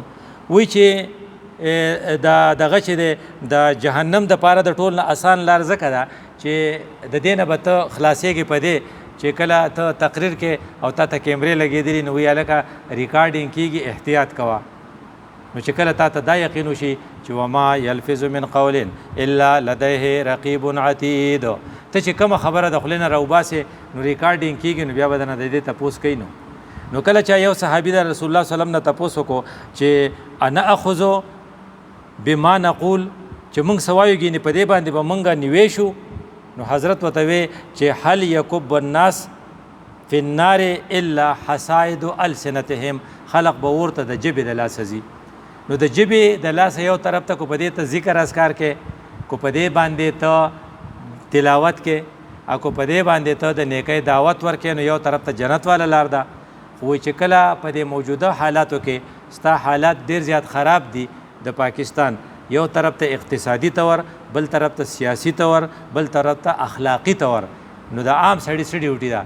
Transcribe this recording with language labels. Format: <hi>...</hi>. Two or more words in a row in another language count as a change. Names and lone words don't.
<ps>وایي چې دغه چې دی د جهنم دپاره د ټول نه اسان لار ځکه ده چې د دې نه به ته خلاصېږې په دې چې کله ته تقریر کې او تا ته کیمرې لګېدلي نو وایي هلکه ریکارډینګ کېږي احتیاط کوه. نو چې کله تا ته دا یقین وشي چې</ps> <ar>وما یلفظ من قول الا لدیه رقیب عتید</ar> <ps>ته چې کومه خبره د خولې نه راوباسې نو ریکارډینګ کېږي نو بیا به درنه د دې تپوس کوي. نو کله چې یو صحابي د رسول الله</ps> <ar>صلی الله علیه وسلم</ar> <ps>نه تپوس وکړو چې</ps> <ar>انا اخذو بما نقول</ar> <ps>چې موږ څه وایو ګینې په دې باندې به موږ نیوی شو نو حضرت ورته وی چې</ps> <ar>هل یکب الناس فی النار الا حصائد السنتهم</ar> <ps>خلق به ورته د ژبې د لاسه ځي. نو د ژبې د لاسه یو طرف ته کو په دې ته ذکر اذکار کې کو په دې باندې ته تلاوت کې او کو په دې باندې ته د نیکۍ دعوت ورکې نو یو طرف ته جنت والا لار ده. خو چې کله په دې موجوده حالاتو کې ستا حالات ډېر زیات خراب دي د پاکستان یو طرف ته اقتصادي طور بل طرف ته سیاسي طور بل طرف ته اخلاقي طور نو د عام سړي څه ډیوټي ده؟</ps>